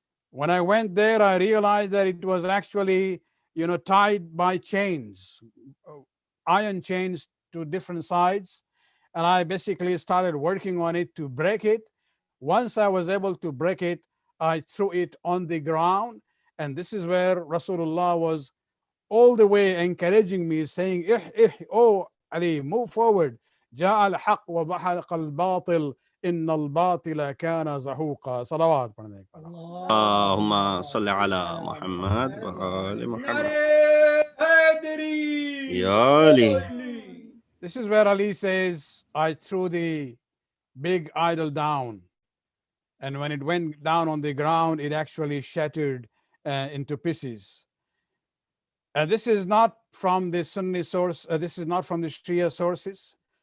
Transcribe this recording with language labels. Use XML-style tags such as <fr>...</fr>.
<en>When I went there, I realized that it was actually tied by chains, iron chains to different sides. And I basically started working on it to break it. Once I was able to break it, I threw it on the ground. And this is where Rasulullah was all the way encouraging me, saying, oh Ali, move forward.</en> <ar>جاء الحق وضحق الباطل إن الباطل كان زهوقا. صلوات. اللهم صل على محمد وآل محمد. Ya Ali.</ar> <en>This is where Ali says, I threw the big idol down. And when it went down on the ground, it actually shattered into pieces. This is not from the Sunni source. This is not from the Shia sources.</en>